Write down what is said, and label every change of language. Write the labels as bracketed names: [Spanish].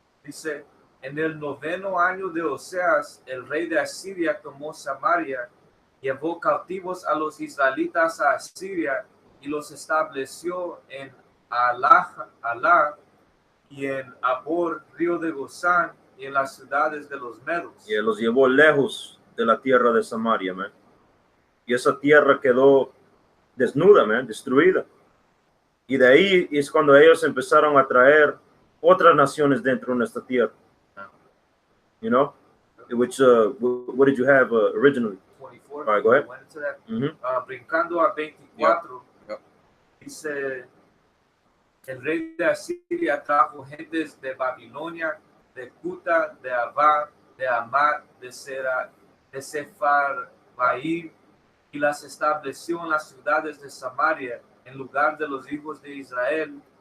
[Spanish] Dice, en el 9º año de Oseas, el rey de Asiria tomó Samaria, llevó cautivos a los israelitas a Asiria y los estableció en Alá y en Abor, río de Gozán, y en las ciudades de los medos. Y él los llevó lejos de la tierra de Samaria, man. Y esa tierra quedó desnuda, man, destruida. Y de ahí es cuando ellos empezaron a traer otras naciones dentro de nuestra tierra. [English] You know, which what did you have originally? 24. All right, go ahead. Went into that. Mhm. [Spanish] Brincando a 24, dice, el rey de Asiria trajo gentes de Babilonia, de Cuta, de Abá, de Amad, de Sepharvaim, y las estableció en las ciudades de Samaria, en lugar de los hijos de Israel.